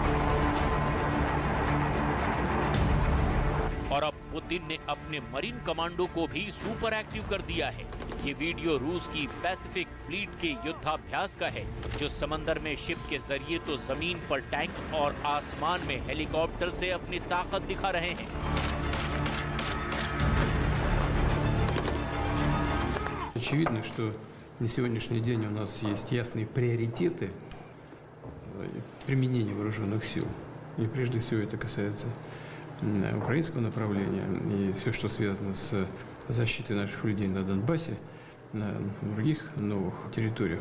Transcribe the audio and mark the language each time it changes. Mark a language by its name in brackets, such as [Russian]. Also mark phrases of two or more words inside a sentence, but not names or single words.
[Hindi] और अब पुतिन ने अपने [English] marine commando [Hindi] को भी [English] super active [Hindi] कर दिया है। ये वीडियो रूस की पैसिफिक फ्लीट के युद्धाभ्यास का है, जो समंदर में शिप के जरिए तो जमीन पर टैंक और आसमान में हेलीकॉप्टर से अपनी ताकत दिखा रहे हैं। [Russian] Очевидно, что на сегодняшний день у нас есть ясные приоритеты применения вооруженных сил. И прежде всего это касается украинского направления и все, что связано с защитой наших людей на Донбассе, на других новых территориях.